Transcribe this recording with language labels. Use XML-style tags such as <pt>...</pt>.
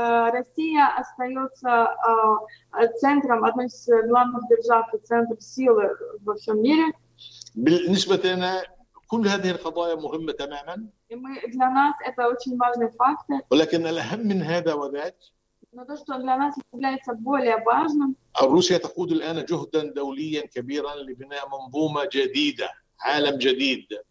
<ru>Россия остается центром, одной из главных держав, центром силы во всем мире.</ru> <ar>بالنسبة لنا كل هذه القضايا مهمة تماماً.</ar> <ru>Для нас это очень важный фактор.</ru> <ar>ولكن الأهم من هذا وذاك.</ar> <ru>Но то, что для нас является более важным.</ru> <ar>Россия تقود الآن جهدا دوليا كبيرا لبناء منظومة جديدة, عالم جديد.</ar>